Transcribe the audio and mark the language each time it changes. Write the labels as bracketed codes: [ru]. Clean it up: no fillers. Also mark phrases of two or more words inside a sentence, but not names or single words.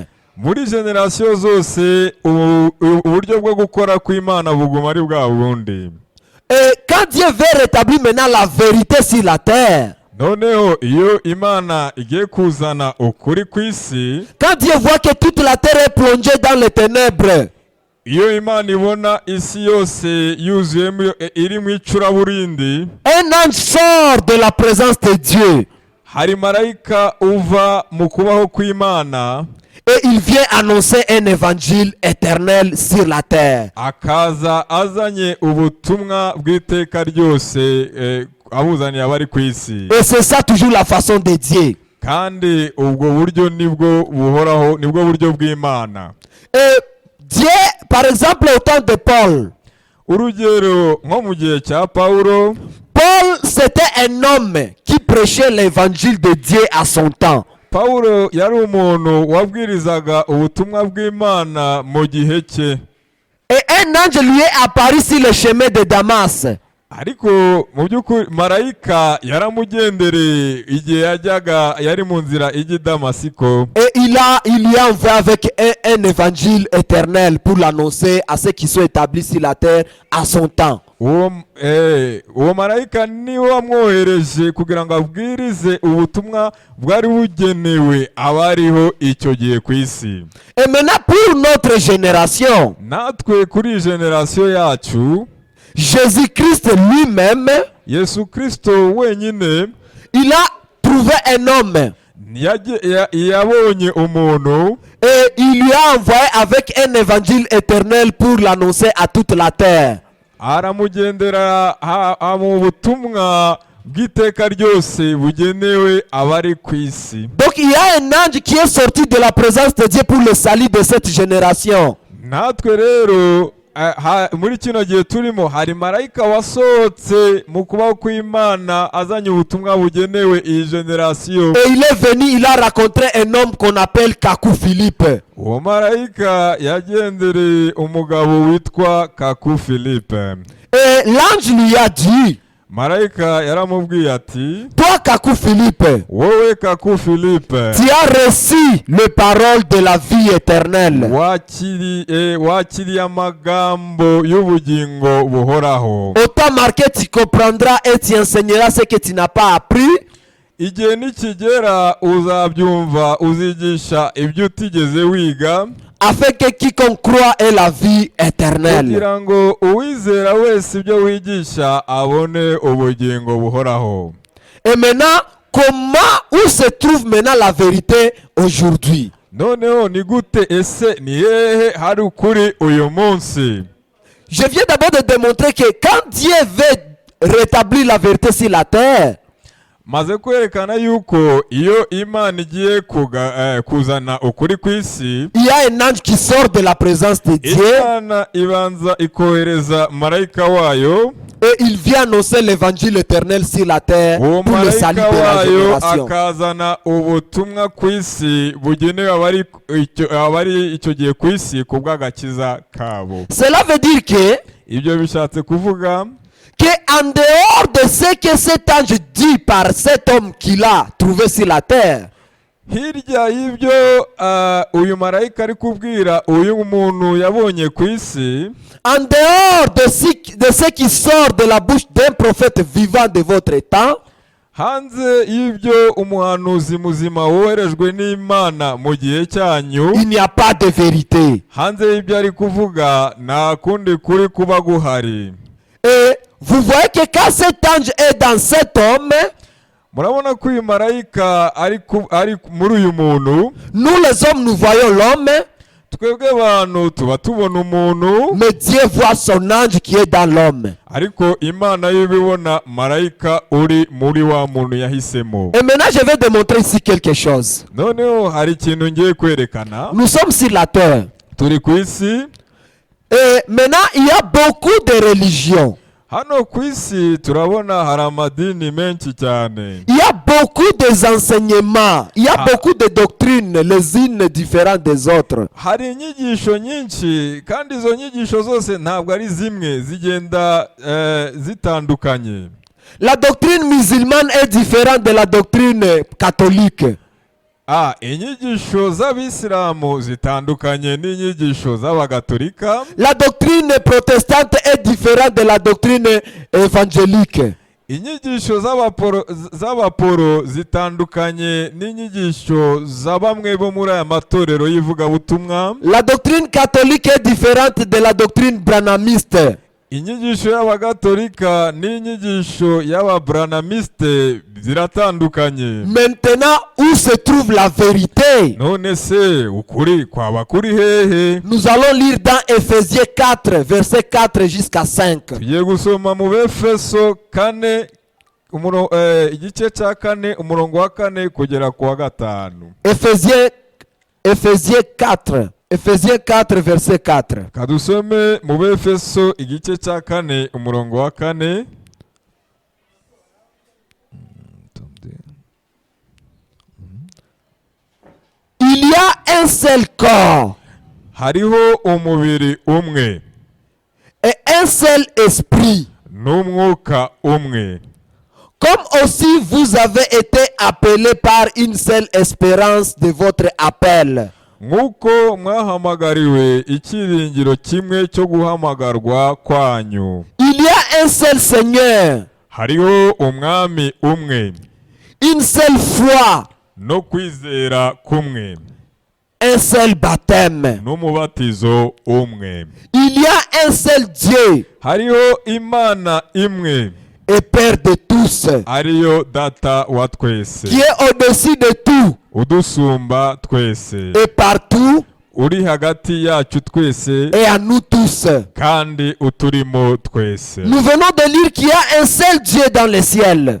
[rw] muri generasiyo zose uburyo bwo gukora kw'Imana buguma ari bwa bundi. [fr] Et quand Dieu veut rétablir maintenant la vérité sur la terre, [rw] noneho iyo Imana igiye kuzana ukuri ku isi, [fr] quand Dieu voit que toute la terre est plongée dans les ténèbres, [rw] iyo Imana ibona isi yose yuzuyemo iri mu icuraburindi, [fr] un ange sort de la présence de Dieu [rw] hari marayika uva mu kubaho kw'Imana, [fr] et il vient annoncer un évangile éternel sur la terre. [rw] akaza azanye ubutumwa bw'iteka ryose abuzaniye abari ku isi. [fr] Et c'est ça toujours la façon de Dieu. [rw] kandi ubwo buryo nibwo buhoraho, nibwo buryo bw'Imana. [fr] Et Dieu, par exemple, au temps de Paul, [rw] urugero nko mu gihe cya Pawulo, [fr] Paul, c'était un homme qui prêchait l'évangile de Dieu à son temps. [rw] Pawulo yari umuntu wabwirizaga ubutumwa bw'Imana mu gihe cye. [fr] Et un ange lui est apparu sur le chemin de Damas. [rw] ariko mu by'ukuri marayika yaramugendereye igihe yari mu nzira ijya i Damasiko. [fr] Et il lui a envoyé avec un évangile éternel pour l'annoncer à ceux qui sont établis sur la terre à son temps. [rw] uwo marayika niwe wamwohereje kugira ngo abwirize ubutumwa bwari bugenewe abariho icyo gihe ku isi. [fr] Et maintenant pour notre génération, [rw] natwe kuri generasiyo yacu, [fr] Jésus-Christ lui-même, [rw] Yesu Kristo wenyine, [fr] il a trouvé un homme [rw] yabonye umuntu, [fr] et il lui a envoyé avec un évangile éternel pour l'annoncer à toute la terre. [rw] aramugendera mu butumwa bw'iteka ryose bugenewe abari ku isi. [fr] Donc il y a un ange qui est sorti de la présence de Dieu pour le salut de cette génération. [rw] natwe rero muri kino gihe turimo hari marayika wasohotse mu kubaho kw'Imana azanye ubutumwa bugenewe iyi generasiyo. [fr] Et il est venu, il a rencontré un homme qu'on appelle Kakou Philippe. [rw] uwo marayika yagendereye umugabo witwa Kaku Philippe. [fr] Et l'ange lui a dit, [rw] marayika yaramubwiye ati, [fr] toi Kakou Philippe, [rw] wowe Kaku Philippe, [fr] tu as reçu les paroles de la vie éternelle. [rw] wakiriye amagambo y'ubugingo buhoraho. [fr] Autant marqué, tu comprendras et tu enseigneras ce que tu n'as pas appris. [rw] igihe nikigera uzabyumva, uzigisha ibyo utigeze wiga, [fr] afin que quiconque croit ait la vie éternelle. [rw] kugira ngo uwizera wese ibyo wigisha abone ubugingo buhoraho. [fr] Et maintenant, comment, où se trouve maintenant la vérité aujourd'hui? [rw] noneho ni gute, ese ni hehe hari ukuri uyu munsi? [fr] Je viens d'abord de démontrer que quand Dieu veut rétablir la vérité sur la terre, [rw] maze kwerekana yuko iyo Imana igiye kuzana ukuri ku isi, [fr] il y a un ange qui sort de la présence de Dieu [rw] Imana ibanza ikohereza marayika wayo [fr] Et il vient annoncer l'évangile éternel sur la terre [rw] uwo [fr] pour le salut [rw] marayika [fr] de la [rw] wayo [fr] génération. [rw] akazana ubutumwa ku isi bugenewe abari icyo gihe ku isi ku bw'agakiza kabo. [fr] Cela veut dire que [rw] Ibyo bishatse kuvuga [fr] en dehors de ce que cet ange dit par cet homme qu'il a trouvé sur la terre, [rw] hirya y'ibyo uyu marayika ari kubwira uyu muntu yabonye ku isi, [fr] en dehors de ce qui sort de la bouche d'un prophète vivant de votre temps, [rw] hanze y'ibyo umuhanuzi muzima woherejwe n'Imana mu gihe cyanyu, [fr] il n'y a pas de vérité. [rw] hanze y'ibyo ari kuvuga nta kundi kuri kuba guhari. [fr] Et vous voyez que quand cet ange est dans cet homme, [rw] murabona ko uyu marayika ari muri uyu muntu, [fr] nous les hommes nous voyons l'homme, [rw] twebwe abantu tuba tubona umuntu, [fr] mais Dieu voit son ange qui est dans l'homme. [rw] ariko Imana yo ibibona marayika uri muri wa muntu yahisemo. [fr] Et maintenant je vais démontrer ici quelque chose. [rw] Noneho hari ikintu ngiye kwerekana. [fr] Nous sommes sur la terre. [rw] Turi ku isi, [fr] Et maintenant il y a beaucoup de religions. [rw] hano ku isi turabona hari amadini menshi cyane. [fr] Il y a beaucoup d'enseignements. Il y a beaucoup de doctrines, les unes différentes des autres. [rw] Hari inyigisho nyinshi kandi izo nyigisho zose ntabwo ari zimwe, zigenda zitandukanye. [fr] La doctrine musulmane est différente de la doctrine catholique. [rw] Inyigisho z'abisilamu zitandukanye n'inyigisho z'abagatolika. [fr] La doctrine protestante est différente de la doctrine évangélique. [rw] Inyigisho z'abaporo zitandukanye n'inyigisho za bamwe bo muri aya matorero y'ivugabutumwa. [fr] La doctrine catholique est différente de la doctrine branhamiste. [rw] Inyigisho y'abagatolika n'inyigisho y'ababranamiste ziratandukanye. [fr] Maintenant, où se trouve la vérité? [rw] None se ukuri kwaba kuri hehe? [fr] Nous allons lire dans Ephésiens 4, verset 4 jusqu'à 5. [rw] Tugiye gusoma mu Befeso 4 igice cya 4 umurongo wa 4 kugera ku wa 5. [fr] Ephésiens 4. Ephésiens 4, verset 4. [rw] Kadusome mu Befeso igice cya 4 umurongo wa 4. [fr] Il y a un seul corps [rw] Hariho umubiri umwe [fr] et un seul esprit, [rw] n'umwuka umwe, [fr] comme aussi vous avez été appelés par une seule espérance de votre appel. [rw] nk'uko mwahamagariwe icyiringiro kimwe cyo guhamagarwa kwanyu. [fr] Il y a un seul Seigneur, [rw] Hariho umwami umwe, [fr] une seule foi, [rw] no kwizera kumwe, [fr] un seul baptême. [rw] n'umubatizo umwe. [fr] Il y a un seul Dieu [rw] Hariho Imana imwe, [fr] et Père de tous, [rw] ariyo Data wa twese, [fr] qui est au-dessus de tout [rw] udusumba twese, [fr] et partout [rw] uri hagati yacu twese, [fr] et à nous tous. [rw] kandi uturimo twese. [fr] Nous venons de lire qu'il y a un seul Dieu dans le ciel.